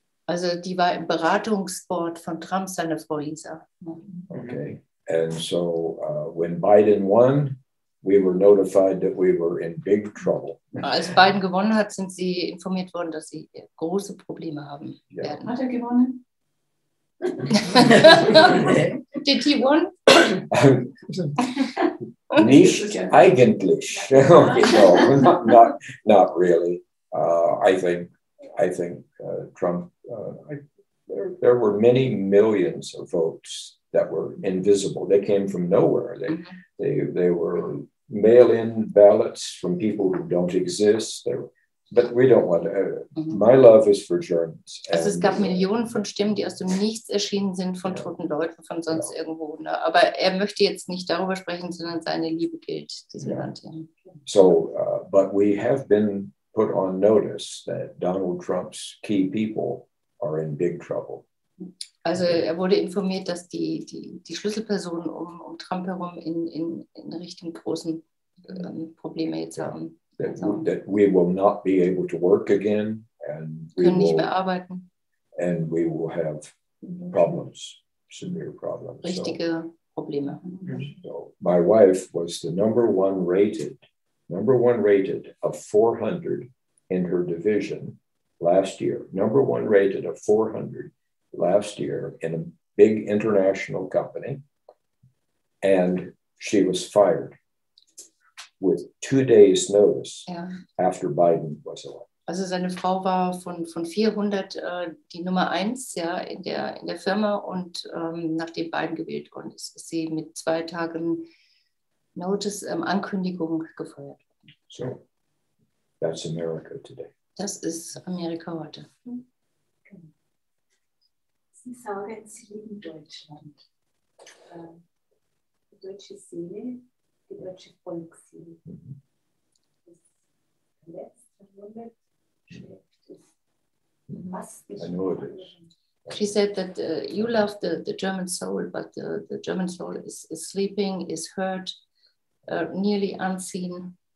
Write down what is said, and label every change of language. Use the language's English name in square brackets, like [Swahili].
[German] Also die war im Beratungsboard von Trump, seine Frau Lisa. [English] Okay, and so when Biden won, we were notified that we were in big trouble. [German] Als Biden gewonnen hat, sind sie informiert worden, dass sie große Probleme haben werden. Hat er gewonnen? [English] Did he won? [German] Nicht eigentlich. [English] Okay, no, not really. I think Trump. There were many millions of votes that were invisible. They came from nowhere. They were mail-in ballots from people who don't exist. But we don't want to. My love is for Germans. [German] Also es gab Millionen von Stimmen, die aus dem Nichts erschienen sind, von toten Leuten, von sonst irgendwo. Ne? Aber er möchte jetzt nicht darüber sprechen, sondern seine Liebe gilt diesem Land. Ja. [English] So, but we have been put on notice that Donald Trump's key people are in big trouble. [German] Also er wurde informiert, dass die Schlüsselpersonen um Trump herum in Richtung großen Probleme jetzt haben. [English] That we will not be able to work again, and we [German] können nicht mehr arbeiten. [English] And we will have problems, severe problems. [German] Richtige Probleme. [English] So my wife was the number one rated of 400 in her division last year. Number one rated of 400 last year in a big international company, and she was fired with 2 days notice after Biden was elected. [German] Also seine Frau war von 400 die Nummer 1 in der Firma, und nachdem Biden gewählt worden ist, ist sie mit 2 Tagen Notice, Ankündigung gefeuert worden. [English] So, that's America today. [German] Das ist Amerika heute. Sie sagen, Sie lieben Deutschland. Die deutsche Seele, die deutsche Volksseele. Das letzte Jahrhundert schläft es. Was [English] I know it is. She said that you love the German soul, but the German soul is sleeping, is hurt, nearly unseen.